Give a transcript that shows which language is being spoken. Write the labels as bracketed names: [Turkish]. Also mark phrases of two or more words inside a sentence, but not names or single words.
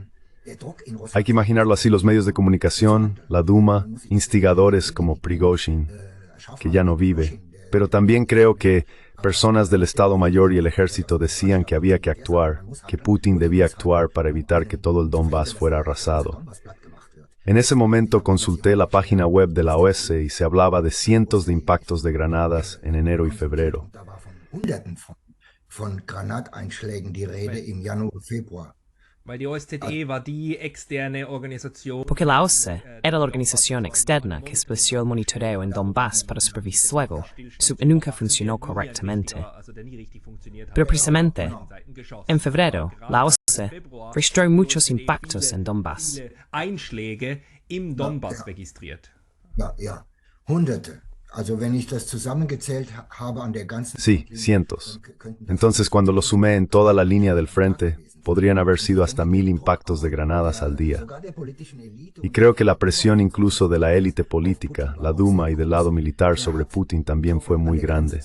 [Spanish] Hay que imaginarlo así: los medios de comunicación, la Duma, instigadores como Prigozhin, que ya no vive, pero también creo que personas del Estado Mayor y el ejército decían que había que actuar, que Putin debía actuar para evitar que todo el Donbass fuera arrasado. En ese momento consulté la página web de la OSCE y se hablaba de cientos de impactos de granadas en enero y febrero. [German] Weil die OSZE war die externe Organisation. [Spanish] Porque la OSCE era la organización externa que estableció el monitoreo en Donbass para supervisar luego, y nunca funcionó correctamente. Pero precisamente, en febrero, la OSCE registró muchos impactos en Donbass. [German] Einschläge im Donbass registriert. Ja, Hunderte. [Spanish] Sí, cientos. Entonces, cuando lo sumé en toda la línea del frente, podrían haber sido hasta 1000 impactos de granadas al día. Y creo que la presión incluso de la élite política, la Duma y del lado militar sobre Putin también fue muy grande.